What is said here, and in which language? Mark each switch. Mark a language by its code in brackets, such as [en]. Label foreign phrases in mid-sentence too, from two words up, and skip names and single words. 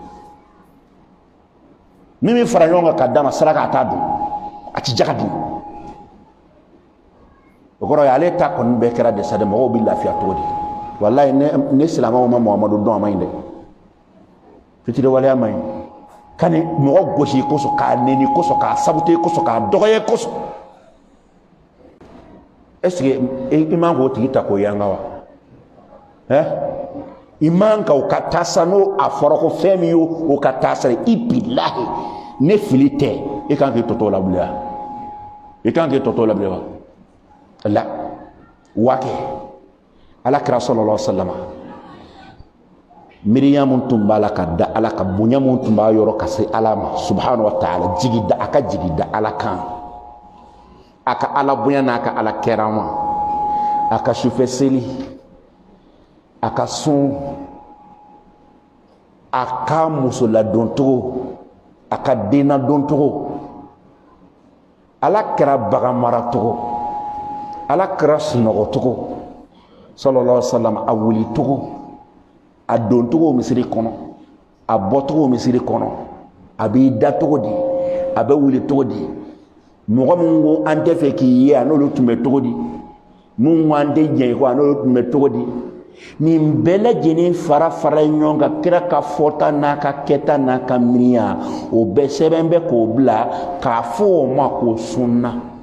[bm] min bɛ fara ɲɔgɔn kan ka d'a ma saraka a t'a dun a ti jaga dun o kɔrɔ ye ale ta kɔni bɛɛ kɛra dɛsɛ de mɔgɔw bɛ lafiya cogo di walayi ne silamɛw ma Muhamadu dɔn a ma ɲi dɛ fitiri waleya ma ɲi ka ni mɔgɔ gosi kosɔn k'a neni kosɔn k'a sabute kosɔn k'a dɔgɔye kosɔn [fr] est ce que [bm] i man k'o tigi ta k'o yanga wa i man ka o ka taasa n'o a fɔra ko fɛn min y'o ka taasa ye i bilahi ne fili tɛ i kan k'i tɔtɔ labilen wa i kan k'i tɔtɔ labilen wa la waa kɛ ala kira [ar] صلى الله عليه وسلم [bm] miiriya mun tun b'a la ka da ala ka bonya mun tun b'a yɔrɔ ka se ala ma [ar] سبحانه وتعالى [bm] jigida a ka jigida ala kan a ka ala bonya n'a ka ala kɛra ma a ka sufɛ seli a ka sun a ka muso ladon cogo a ka den ladon cogo ala kɛra bagan mara cogo ala kɛra sunɔgɔ cogo [ar] صلى الله عليه وسلم [bm] a wuli cogo a don cogo misiri kɔnɔ a bɔ cogo misiri kɔnɔ a b'i da cogo di a bɛ wuli cogo di mɔgɔ min ko an tɛ fɛ k'i ye a n'olu tun bɛ cogo di mun ko an tɛ jɛn i kɔ a n'olu tun bɛ cogo di nin bɛɛ lajɛlen fara fara ɲɔgɔn kan kira ka fɔta n'a ka kɛta n'a ka miiriya o bɛɛ sɛbɛn bɛ k'o bila k'a fɔ o ma ko sunna.